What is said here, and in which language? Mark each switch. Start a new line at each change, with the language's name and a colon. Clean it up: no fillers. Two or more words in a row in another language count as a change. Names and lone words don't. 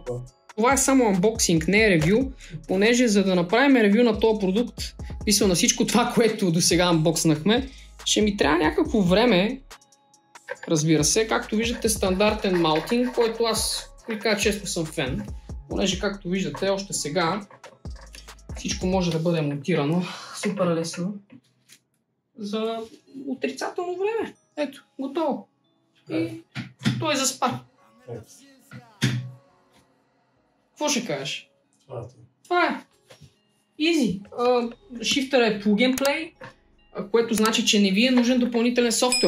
Bulgarian: Това е само анбоксинг, не е ревю, понеже за да направим ревю на този продукт, писал на всичко това, което до сега анбокснахме, ще ми трябва някакво време, разбира се, както виждате стандартен маунтинг, който аз прикажа често съм фен, понеже както виждате още сега всичко може да бъде монтирано супер лесно за отрицателно време. Ето, готово. И той заспа. Какво ще кажеш? Това е. Easy. Шифтър е
English: plug and play,
Bulgarian: което значи, че не ви е нужен допълнителен софтуер.